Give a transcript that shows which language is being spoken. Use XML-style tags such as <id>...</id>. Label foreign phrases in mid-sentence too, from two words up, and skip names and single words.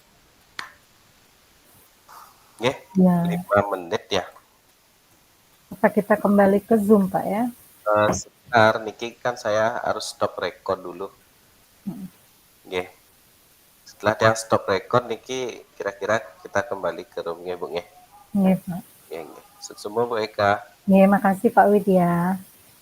<id>Nggih, Ya, 5 menit ya. apa kita kembali ke Zoom Pak ya? Sebentar, niki kan saya harus</id> <en>stop record</en> <id>dulu. Nggih. Setelah yang</id> <en>stop record</en> <id>niki kira-kira kita kembali ke room nggih, Bu nggih. Iya Pak. Nggih, nggih. Semua Bu Eka. Iya, makasih Pak Widya.</id>